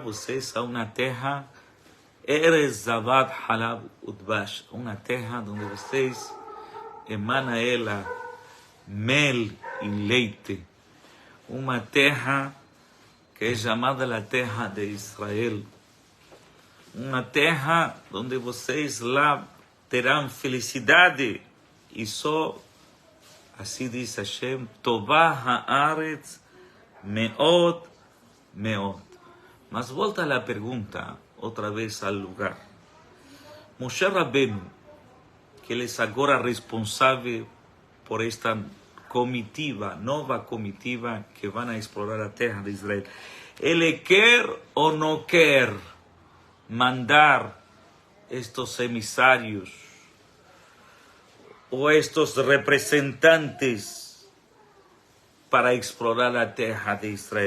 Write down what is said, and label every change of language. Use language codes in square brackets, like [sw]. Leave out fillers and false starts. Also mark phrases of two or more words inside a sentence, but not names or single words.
[pt] vocês a uma terra [he] ארץ זבת חלב ודבש, [pt] uma terra onde vocês emana ela mel e leite, uma terra que é chamada a terra de Israel, uma terra onde vocês lá terão felicidade, e só, assim diz Hashem, [he] טובה הארץ מאד מאד. [pt] Mas volta a pergunta, outra vez ao lugar. Moshe Rabbeinu, que ele é agora responsável por esta comitiva, nova comitiva que vai explorar a terra de Israel, ele quer ou não quer mandar estes emissários ou estes representantes para explorar a terra de Israel?